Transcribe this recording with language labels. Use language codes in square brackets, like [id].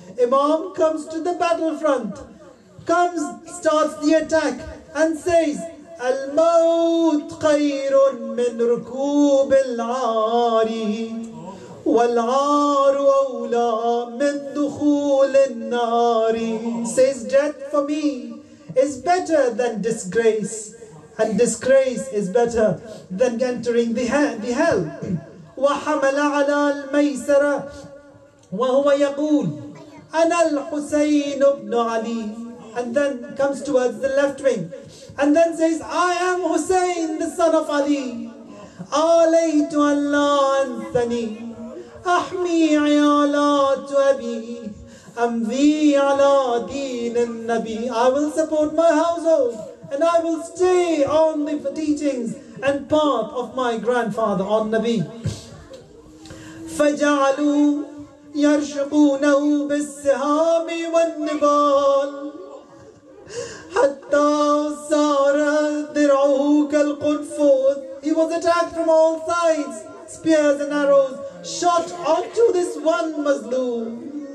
[en] Imam comes to the battlefront, starts the attack and says, [ar] الموت خير من ركوب العار والعار أولى من دخول النار. [en] Says, death for me is better than disgrace, and disgrace is better than entering the hell. [ar] وحمل على الميسرة وهو يقول أنا الحسين بن علي. [en] And then comes towards the left wing and then says, I am Hussein, the son of Ali. [ar] آليت أن لا أنثني أحمي عيالات أبي أمضي على دين النبي. [en] I will support my household and I will stay on the teachings and path of my grandfather on Nabi. [ar] فجعلوا يرشقونه بالسهام والنبال حتى صار درعه كالقنفذ. [en] He was attacked from all sides, spears and arrows shot onto this one Mazloom.